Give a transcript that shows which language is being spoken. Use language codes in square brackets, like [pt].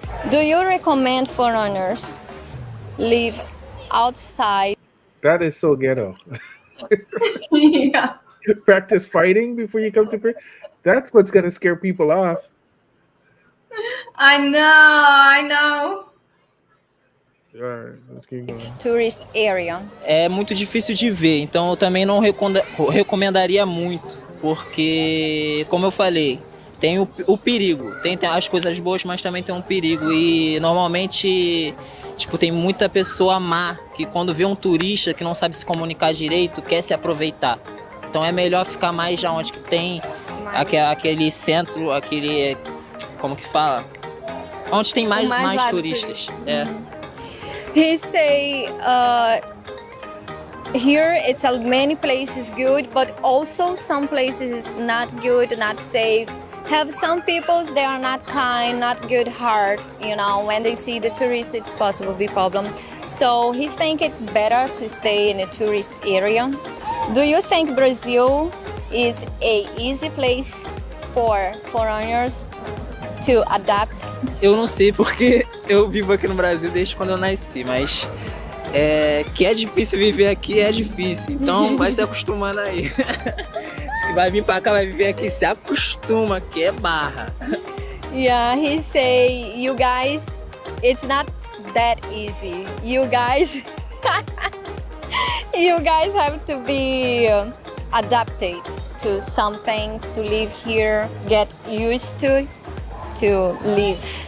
[en] Do you recommend foreigners live outside? That is so ghetto. Yeah. Practice fighting before you come to Brazil. That's what's gonna scare people off. I know. All right, let's keep going. Tourist area. [pt] É muito difícil de ver, então eu também não recomendaria muito, porque, como eu falei, tem o perigo. Tem as coisas boas, mas também tem um perigo. E normalmente, tipo, tem muita pessoa má que quando vê um turista que não sabe se comunicar direito, quer se aproveitar. Então é melhor ficar mais já onde que tem aquele centro, aquele... Como que fala? Onde tem mais turistas. É. [en] He say here it's many places good, but also some places is not good, not safe. Have some people they are not kind, not good heart. When they see the tourist, it's possible be problem. So he think it's better to stay in a tourist area. Do you think Brazil is a easy place for foreigners to adapt? [pt] Eu não sei porque eu vivo aqui no Brasil desde quando eu nasci, mas que é difícil viver aqui, é difícil. Então vai se acostumando aí. Se vai vir pra cá, vai viver aqui, se acostuma, que é barra. [en] Yeah, he say, you guys, it's not that easy. You guys have to be adapted to some things, to live here, get used to live.